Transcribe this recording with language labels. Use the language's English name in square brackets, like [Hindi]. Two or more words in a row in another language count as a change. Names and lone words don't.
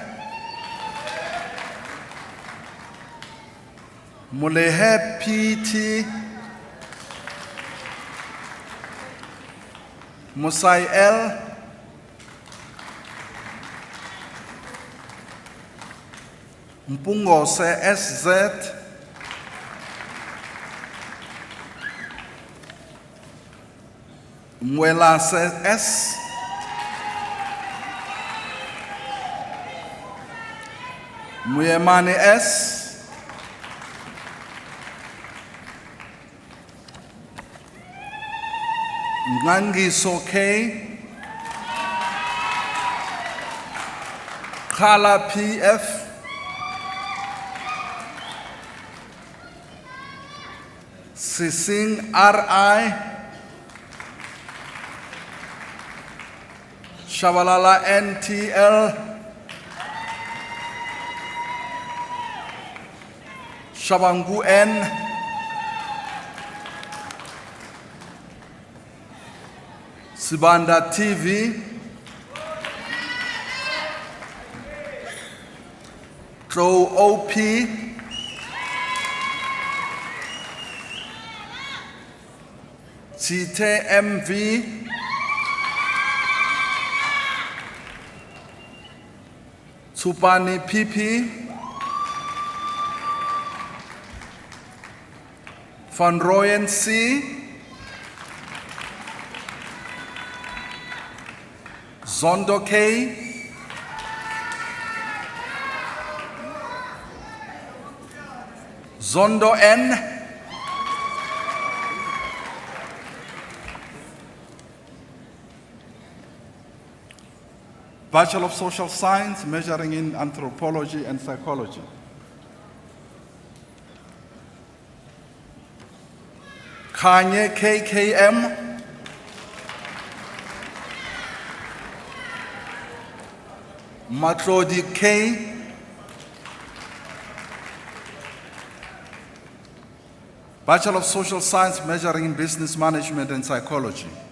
[English] Mulehe PT. Musai L. Mpungo se SZ. Mwela se S. Muyemane S. Ngangiso K. Khala PF. Sising RI, Shabalala NTL, Shabangu N, Sibanda TV, Tro OP, Chite MV, Tsupani PP, Van Rooyen C, Zondo K, Zondo N, Bachelor of Social Science, majoring in Anthropology and Psychology. Kanye KKM, Matrodi K, Bachelor of Social Science, majoring in Business Management and Psychology.